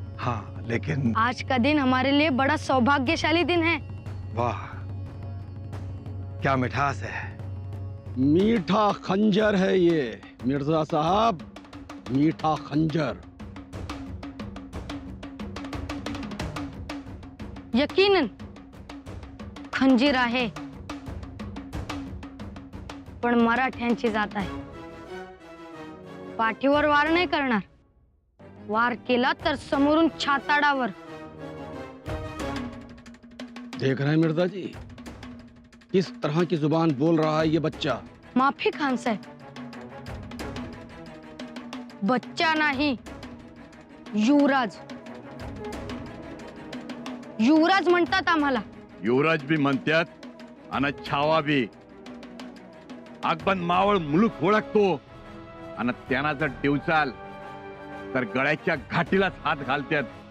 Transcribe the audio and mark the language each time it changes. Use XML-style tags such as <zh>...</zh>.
<hi>हाँ, लेकिन आज का दिन हमारे लिए बड़ा सौभाग्यशाली दिन है। वाह, क्या मिठास है। मीठा खंजर है ये मिर्जा साहब, मीठा खंजर।</hi> <mr>यकीनन खंजीर आहे, पण मराठ्यांची जात आहे। पाठीवर वार नाही करणार, वार केला तर समोरून छाताडावर।</mr> <hi>देख रहे हैं मिर्जा जी, किस तरह की जुबान बोल रहा है ये बच्चा।</hi> <mr>माफी खान साहेब, बच्चा नाही, युवराज। युवराज म्हणतात आम्हाला। युवराज भी म्हणतात आणि छावा बी। अगबन मावळ मुलूक ओळखतो आणि त्यांना जर डिवचाल तर गळ्याच्या घाटीलाच हात घालतात।</mr>